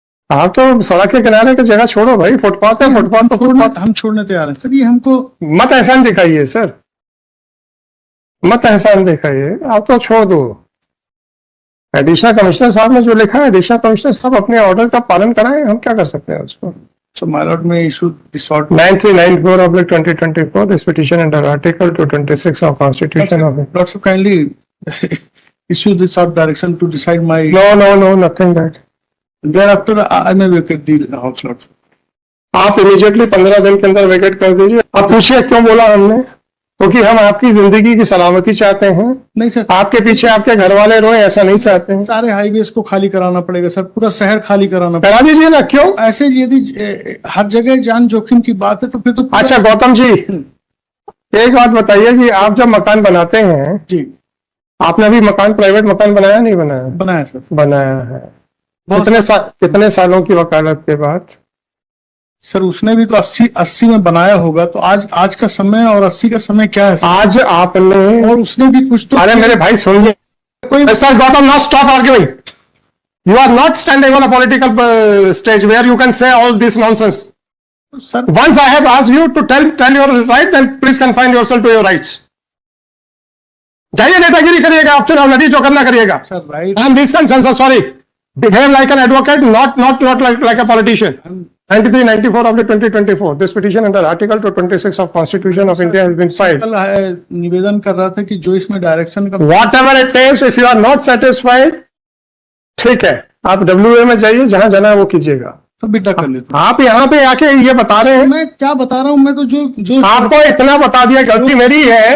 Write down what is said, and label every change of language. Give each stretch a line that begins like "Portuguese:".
Hindi: आप तो सड़क के किनारे की जगह छोड़ो भाई, फुटपाथ है, फुटपाथ तो फुटपाथ हम छोड़ने तैयार हैं सर। ये हमको मत एहसान दिखाइए सर, मत एहसान दिखाइए, आप तो छोड़ दो। एडिशनल कमिश्नर साहब ने जो लिखा है, एडिशनल कमिश्नर साहब अपने ऑर्डर का पालन कराएं, हम क्या कर सकते हैं उसको।
English: So my lord may issue this sort 9394/2024 this petition under Article 226 of Constitution of Lord, so kindly issue this sort direction to decide my. No, nothing that. Thereafter I may vacate the house, Lord.
Hindi: आप immediately 15 दिन के अंदर vacate कर दीजिए। आप पूछिए क्यों बोला हमने, क्योंकि हम आपकी जिंदगी की सलामती चाहते हैं। नहीं सर, आपके पीछे आपके घर वाले रोए ऐसा नहीं चाहते हैं। सारे हाईवेज को खाली कराना पड़ेगा सर, पूरा शहर खाली कराना करा दीजिए ना, क्यों? ऐसे यदि हर जगह जान जोखिम की बात है तो फिर तो अच्छा गौतम जी, एक बात बताइए कि आप जब मकान बनाते हैं जी, आपने अभी मकान प्राइवेट मकान बनाया नहीं बनाया? बनाया सर, बनाया है। कितने सालों की वकालत के बाद? सर उसने भी तो 80 में बनाया होगा, तो आज का समय और 80 का समय क्या है? आज आपने और उसने भी कुछ तो। अरे मेरे भाई सुनिए, Mr.
English: Gautam, now stop arguing. You are not standing on a political stage where you can say all this nonsense.
Hindi: Sir
English: Once I have asked you to tell your right, then please confine yourself to your rights.
Hindi: जाइए नेतागिरी करिएगा, आप चुनाव लड़िए, जो करना करिएगा। Sir right,
English: And this concern, sir, sorry, behave like an advocate, not like a politician. 9394/2024 this petition under Article 226 of Constitution of India has been filed.
Hindi: कल निवेदन कर रहा था कि जो इसमें डायरेक्शन का
English: Whatever it is, if you are not satisfied,
Hindi: ठीक है, आप WA में जाइए, जहां जाना है वो कीजिएगा। तो बेटा कर लेते आप यहाँ पे आके ये बता रहे हैं, मैं क्या बता रहा हूँ, मैं तो जो आपको इतना बता दिया, गलती मेरी है,